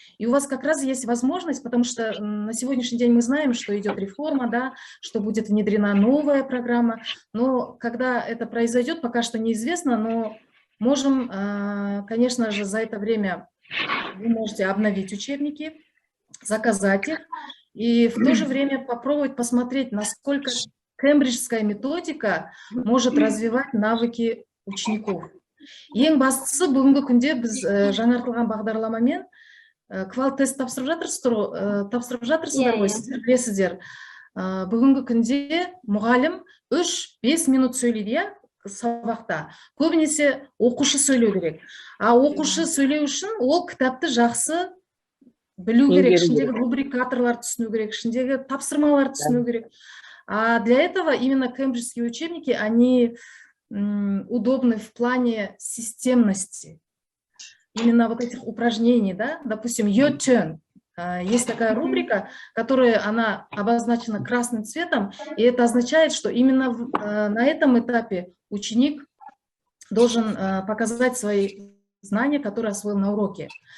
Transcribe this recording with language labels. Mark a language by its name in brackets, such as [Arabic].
[Russian] И у вас как раз есть возможность, потому что на сегодняшний день мы знаем, что идет реформа, да, что будет внедрена новая программа, но когда это произойдет, пока что неизвестно, но можем, конечно же, за это время вы можете обновить учебники, заказать их, и в то же время попробовать посмотреть, насколько кембриджская методика может развивать навыки учеников. [Kazakh] Ең бастысы бүгінгі күнде біз жаңартылған бағдарламамен квал-тест тапсырып жатырсыздар ғой, сіздер білесіздер. Бүгінгі күнде мұғалім 3-5 минут сөйлейді, сабақта көбінесе оқушы сөйлеу керек. А оқушы сөйлеу үшін ол кітапты жақсы білу керек, ішіндегі рубрикаторлар түсіну керек, ішіндегі тапсырмалар түсіну керек. [Russian] А для этого именно кембриджские учебники, они удобны в плане системности. Именно вот этих упражнений, да, допустим, [English] your turn. [Russian] Есть такая рубрика, которая она обозначена красным цветом, и это означает, что именно на этом этапе ученик должен показать свои знания, которые освоил на уроке.